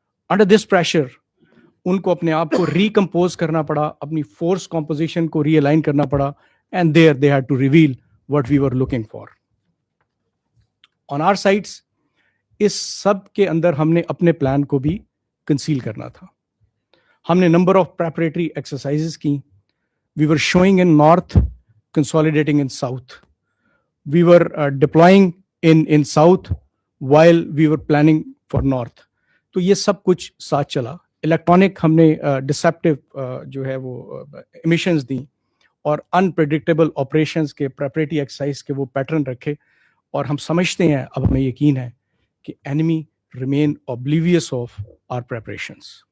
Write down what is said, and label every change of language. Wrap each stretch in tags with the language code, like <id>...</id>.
<ur>Under this pressure ان کو اپنے آپ کو ریکمپوز کرنا پڑا، اپنی فورس کمپوزیشن کو ری الائن کرنا پڑا،</ur> <en>And there they had to reveal what we were looking for. On our sides</en> <ur>اس سب کے اندر ہم نے اپنے پلان کو بھی کنسیل کرنا تھا. ہم نے نمبر آف پریپریٹری ایکسرسائزز کی.</ur> <en>We were showing in north, consolidating in south. We were deploying in south while we were planning for north.</en> <ur>تو یہ سب کچھ ساتھ چلا. الیکٹرانک ہم نے ڈسیپٹیو جو ہے وہ امیشنز دیں، اور انپریڈکٹیبل آپریشنز کے پریپریٹری ایکسرسائز کے وہ پیٹرن رکھے، اور ہم سمجھتے ہیں، اب ہمیں یقین ہے کہ</ur> <en>Enemy remain oblivious of our preparations.</en>